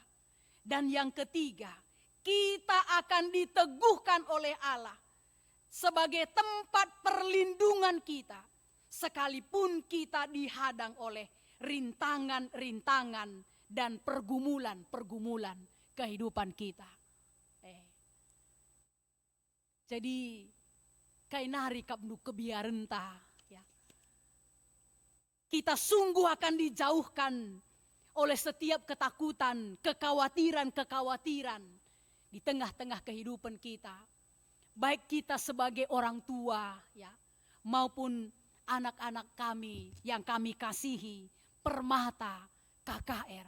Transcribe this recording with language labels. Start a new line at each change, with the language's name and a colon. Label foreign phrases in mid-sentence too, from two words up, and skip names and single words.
Indonesian: Dan yang ketiga, kita akan diteguhkan oleh Allah sebagai tempat perlindungan kita, sekalipun kita dihadang oleh rintangan-rintangan dan pergumulan kehidupan kita.
Batak Karo: Jadi kainari kapnu kebiarenta,
Indonesian: ya. Kita sungguh akan dijauhkan oleh setiap ketakutan, kekhawatiran di tengah-tengah kehidupan kita. Baik kita sebagai orang tua, ya, maupun anak-anak kami yang kami kasihi, Permata, KKR.